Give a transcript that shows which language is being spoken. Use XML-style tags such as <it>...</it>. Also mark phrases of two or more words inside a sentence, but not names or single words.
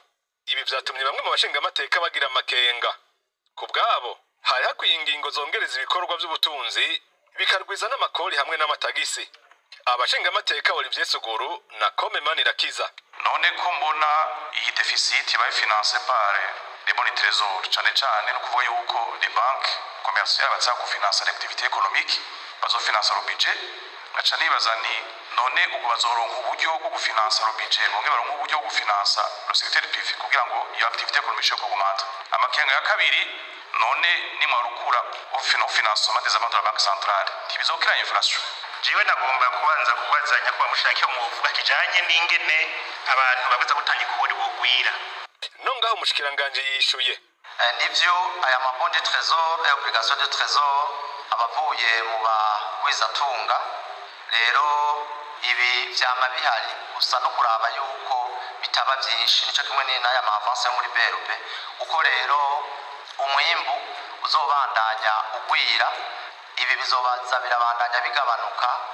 <rn>Ibi vyatumye bamwe mu bashingamateka bagira amakenga. Ku bwabo hari hakwiye ingingo zongereza ibikorwa vy'ubutunzi bikarwiza n'amakori hamwe n'amatagisi. Abashingamateka Olivier Suguru na Kome Manirakiza. None ko mbona iyi deficit ibaye</rn> <fr>financé par les bons trésors</fr> <rn>cane no kuvuga yuko</rn> <fr>les banques commerciales</fr> <rn>baza kufinansa</rn> <fr>l'activité économique</fr> <rn>bazofinansa</rn> <fr>le budget,</fr> <rn>ngaca nibaza ni none ubwo bazoronka uburyo bwo gufinansa</rn> <fr>le budget</fr> <rn>bonge baronka uburyo bwo gufinansa</rn> <fr>le secteur privé</fr> <rn>kugira ngo iyo</rn> <fr>activité économique</fr> <rn>yo kugumata. Amakenga ya kabiri, none nimwarukura</rn> <fr>financement des amendes de la banque centrale</fr> <rn>ntibizokira inflation. Jiwe nagomba kubanza kubaza nyakubahwa mushaka mu vuga kijanye n'ingene abantu babuza gutanga ikori bogwira. Nonga umushikiranganji yishuye. Nivyo aya mabondi</rn> <fr>trésor et obligation de trésor</fr> <rn>abavuye mu bagwizatunga rero ibi vyama bihari gusa no kuraba yuko bitaba vyinshi, nico kimwe n'aya ma avance muri BRB uko rero umwimbu uzobandanya ugwira, ibi bizobaza birabandanya bigabanuka.</rn>